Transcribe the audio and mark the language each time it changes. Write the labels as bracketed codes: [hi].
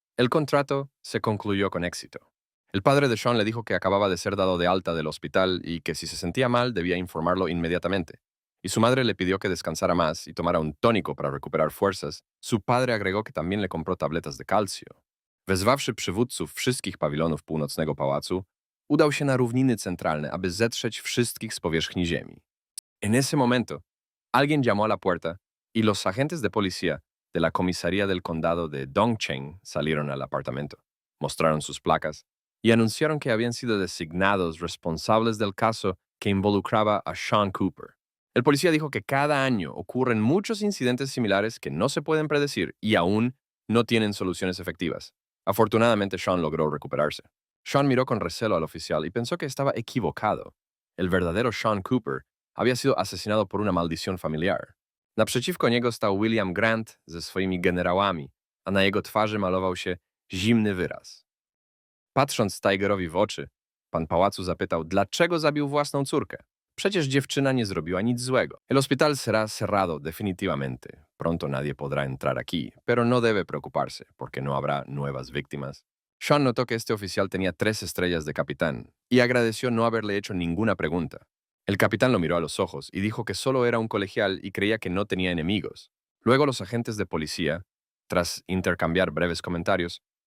[es] El contrato se concluyó con éxito. El padre de Sean le dijo que acababa de ser dado de alta del hospital y que si se sentía mal debía informarlo inmediatamente. Y su madre le pidió que descansara más y tomara un tónico para recuperar fuerzas. Su padre agregó que también le compró tabletas de calcio. [pl] Wezwawszy przywódców wszystkich pawilonów północnego pałacu, udał się na równiny centralne, aby zetrzeć wszystkich z powierzchni ziemi. [es] En ese momento, alguien llamó a la puerta y los agentes de policía de la comisaría del condado de Dongcheng salieron al apartamento, mostraron sus placas y anunciaron que habían sido designados responsables del caso que involucraba a Sean Cooper. El policía dijo que cada año ocurren muchos incidentes similares que no se pueden predecir y aún no tienen soluciones efectivas. Afortunadamente, Sean logró recuperarse. Sean miró con recelo al oficial y pensó que estaba equivocado. El verdadero Sean Cooper había sido asesinado por una maldición familiar. [pl] Naprzeciwko niego stał William Grant ze swoimi generałami, a na jego twarzy malował się zimny wyraz. Patrząc Tigerowi w oczy, pan pałacu zapytał, dlaczego zabił własną córkę. Przecież dziewczyna nie zrobiła nic złego. [es] El hospital será cerrado definitivamente. Pronto nadie podrá entrar aquí, pero no debe preocuparse, porque no habrá nuevas víctimas. Sean notó que este oficial tenía 3 estrellas de capitán y agradeció no haberle hecho ninguna pregunta. El capitán lo miró a los ojos y dijo que solo era un colegial y creía que no tenía enemigos. Luego los agentes de policía, tras intercambiar breves comentarios,